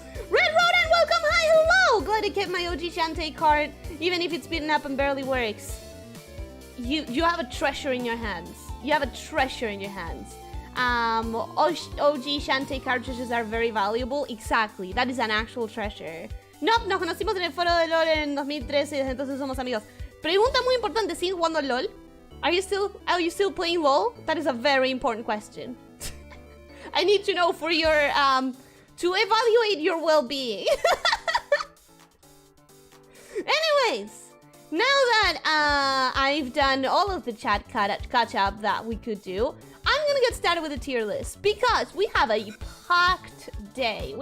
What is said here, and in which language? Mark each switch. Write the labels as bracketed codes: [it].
[en] Red Rodent, welcome. Hi, hello. Glad I kept my OG Shantae card, even if it's beaten up and barely works. You have a treasure in your hands. You have a treasure in your hands. OG Shantae cartridges are very valuable. Exactly. That is an actual treasure. [es] No, nos conocimos en el foro de LOL en 2013, entonces somos amigos. Pregunta muy importante, ¿sigues jugando LOL? [en] Are you still playing LOL? That is a very important question. I need to know for your to evaluate your well-being. Anyways, now that I've done all of the chat catch-up that we could do, I'm gonna get started with the tier list because we have a packed day.